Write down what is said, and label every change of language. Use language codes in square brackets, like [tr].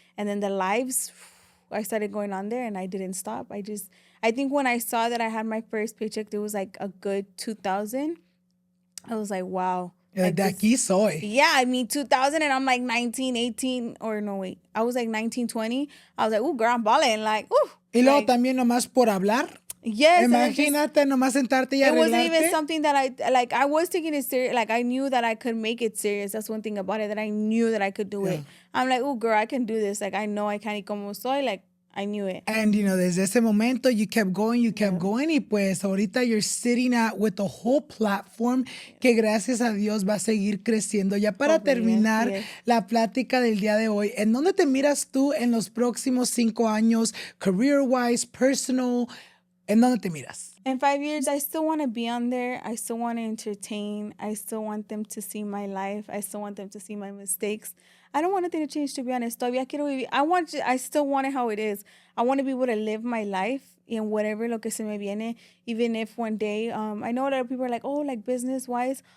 [en] And then the lives, I started going on there, and I didn't stop. I think when I saw that I had my first paycheck, there was like a good 2,000. I was like, wow. [es] Like de aquí soy. [en] Yeah, I mean, 2,000, and I'm like 19, 18, or no, wait. I was like 19, 20. I was like, ooh, girl, I'm balling. Like, ooh. [es] Y luego también nomás por hablar. [en] Yes. [es] Imagínate nomás sentarte y arreglarte. [en] It wasn't even something that I was taking it serious. Like, I knew that I could make it serious. That's one thing about it, that I knew that I could do it. I'm like, oh, girl, I can do this. Like, I know I can. [es] Y como soy, [en] like, I knew it. And, you know, [es] desde ese momento, [en] you kept going. [es] Y pues, ahorita [en] you're sitting with a whole platform [es] que gracias a Dios va a seguir creciendo. Ya para terminar la plática del día de hoy, ¿en dónde te miras tú en los próximos 5 años? [en] Career-wise, personal, [es] ¿en dónde te miras? [en] In 5 years, I still want to be on there. I still want to entertain. I still want them to see my life. I still want them to see my mistakes. I don't want anything to change, to be honest. [es] Todavía quiero vivir. [en] I still want it how it is. I want to be able to live my life in whatever [es] lo que se me viene. [en] Even if one day, I know a lot of people are like, oh, like business-wise.